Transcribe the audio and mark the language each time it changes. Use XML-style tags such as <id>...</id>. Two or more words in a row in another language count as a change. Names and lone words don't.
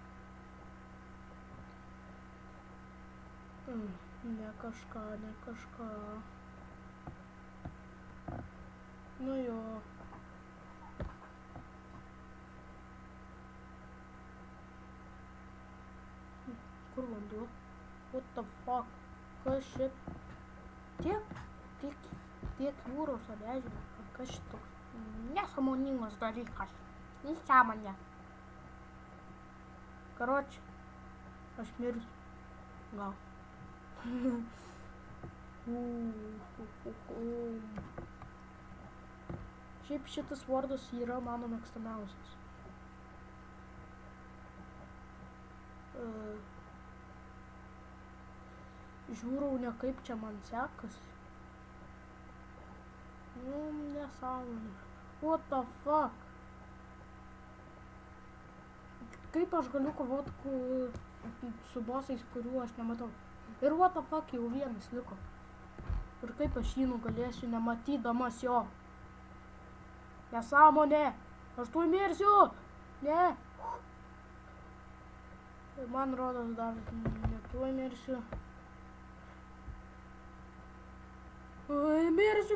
<lt>Ne kažką. Nu jo. Kur vanduo?</lt> <en>What the fuck?</en> <lt>Kas šit? Tiek jūros ar ežero? Kas šitoks? Nesąmoningas dalykas. Nesąmonė. Karoči, aš mirsiu. Gal. Šiaip šitas vardas yra mano mėgstamiausias. Žiūrau, ne kaip čia man sekasi. Nesąmonė.</lt> <en>What the fuck?</en> <lt>Kaip aš galiu kovoti su bossais, kurių aš nematau? Ir</lt> <en>what the fuck,</en> <lt>jau vienas liko. Ir kaip aš jį nugalėsiu, nematydamas jo? Nesąmonė! Aš tuoj mirsiu! Ne! Man rodos dar netuoj mirsiu. Mirsiu.</lt>